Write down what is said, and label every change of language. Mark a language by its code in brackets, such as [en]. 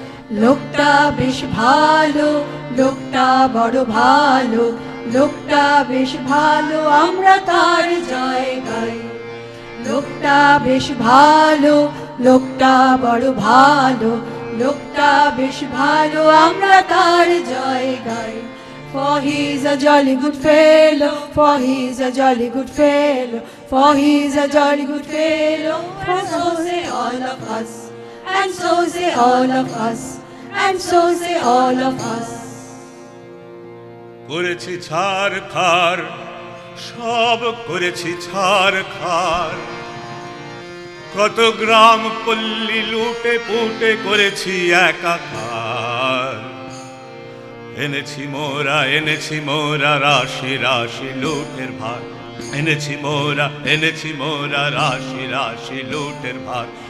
[bn] লোকটা বেশ ভালো, লোকটা বড় ভালো, লোকটা বেশ ভালো, আমরা তার জয় গাই। লোকটা বেশ ভালো, লোকটা বড় ভালো, লোকটা বেশ ভালো, আমরা তার জয় গাই। [en] For he's a jolly good fellow, for he's a jolly good fellow, for he's a jolly good fellow, and so say all of us, and so say all of us, and so say all of us. [bn] করেছি ছাড় খার, সব করেছি ছাড় খার, কত গ্রাম পল্লী লুটে পুটে করেছি একাকার। এনেছি মোরা রাশি রাশি লুটের ভার, এনেছি মোরা রাশি রাশি লুটের ভার।